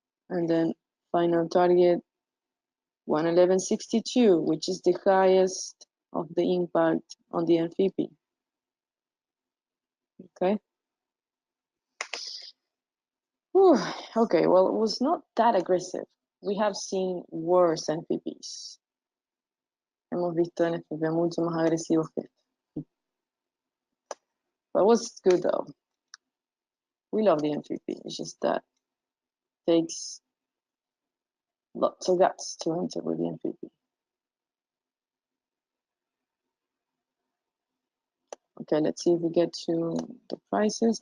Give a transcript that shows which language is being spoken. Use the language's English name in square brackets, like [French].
[English] And then final target 111.62, which is the highest of the impact on the NFP. Okay. Whew. Okay, well, it was not that aggressive. We have seen worse NFPs. [Spanish] Hemos visto NFP mucho más agresivos que esto. [English] But it was good though. We love the NFP. It's just that it takes lots of guts to enter with the NFP. Okay, let's see if we get to the prices.